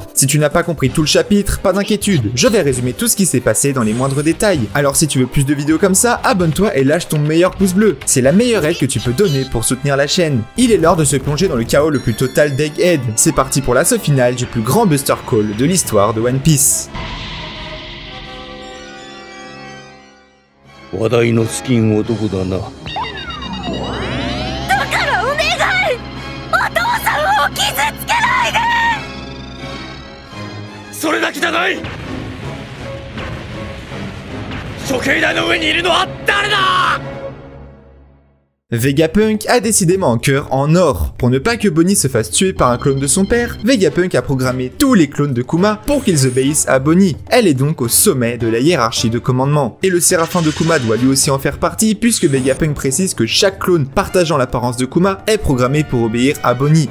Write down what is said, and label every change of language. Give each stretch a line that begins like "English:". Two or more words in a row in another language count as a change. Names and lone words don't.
French: Si tu n'as pas compris tout le chapitre, pas d'inquiétude, je vais résumer tout ce qui s'est passé dans les moindres détails. Alors si tu veux plus de vidéos comme ça, abonne-toi et lâche ton meilleur pouce bleu. C'est la meilleure aide que tu peux donner pour soutenir la chaîne. Il est l'heure de se plonger dans le chaos le plus total d'Egghead. C'est parti pour l'assaut final du plus grand Buster Call de l'histoire de One Piece.
Japanese: 話題のスキン男だな。だからお願い、お父さんを傷つけないで。それだけじゃない。処刑台の上にいるのは誰だ。
French: Vegapunk a décidément un cœur en or. Pour ne pas que Bonnie se fasse tuer par un clone de son père, Vegapunk a programmé tous les clones de Kuma pour qu'ils obéissent à Bonnie. Elle est donc au sommet de la hiérarchie de commandement. Et le Séraphin de Kuma doit lui aussi en faire partie puisque Vegapunk précise que chaque clone partageant l'apparence de Kuma est programmé pour obéir à Bonnie.